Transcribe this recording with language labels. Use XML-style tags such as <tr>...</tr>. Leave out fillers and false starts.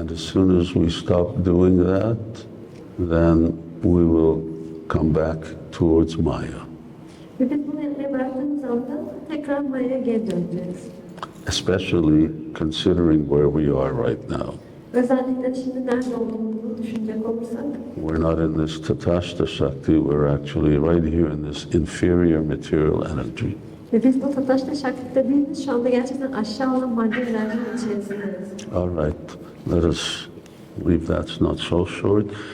<en>And as soon as we stop doing that, then we will come back towards Maya.</en> <tr>Ve biz bunu yapmaya bıraktığımız anda tekrar Maya'ya geri döneceğiz.</tr> <en>Especially considering where we are right now.</en> <tr>Özellikle şimdi nerede olduğumuzu düşünecek olursak,</tr> <en>We're not in this Tatashta Shakti, we're actually right here in this inferior material energy.</en> <tr>ve biz bu Tataşta Şakti'de değiliz, şu anda gerçekten aşağı olan madde enerjinin içerisindeyiz.</tr> <en>All right, let us leave that not so short.</en>